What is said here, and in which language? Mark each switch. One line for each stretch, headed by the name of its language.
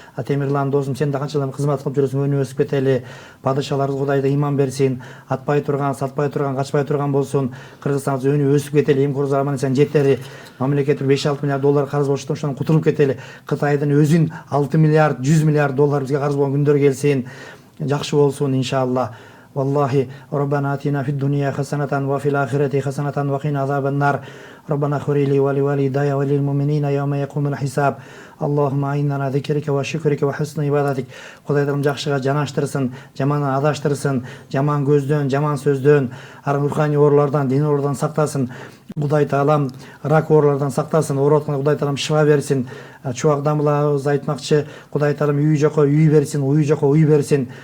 Kyrgyz: Темирлан досум, сен да канчадан кызмат кылып жүрөсүң, өнүп өсүп кетели. Падышаларыбыз Кудай да иман берсин. Атпай турган, сатпай турган, качпай турган болсун. Кыргызстаныбыз өнүп өсүп кетели. Эмкоруздар аман эсен жетери. Мамлекет 5-6 миллиард доллар карыз болуштан ошондон кутулуп кетели. Кытайдын өзүн 6 миллиард, 100 миллиард доллар бизге карыз болгон күндөр келсин. Жакшы болсун, иншалла.
Arabic: والله ربنا آتنا في الدنيا حسنة وفي الآخرة حسنة وقنا عذاب النار ربنا اغفر لي ولوالدي وللمؤمنين يوم يقوم الحساب Аллахума айнана зикрике ва шүкрике ва хусна ибадатик.
Kyrgyz: Кудай Таалам жакшыга жанаштырсын, жамандан адаштырсын, жаман көздөн, жаман сөздөн, руханий оорулардан, дин оорулардан сактасын. Кудай Таалам рак оорулардан сактасын, ооруп аткан Кудай Таалам шифа берсин. Чубак дамылабыз айтмакчы, Кудай Таалам үй жокко үй берсин, уй жокко уй берсин.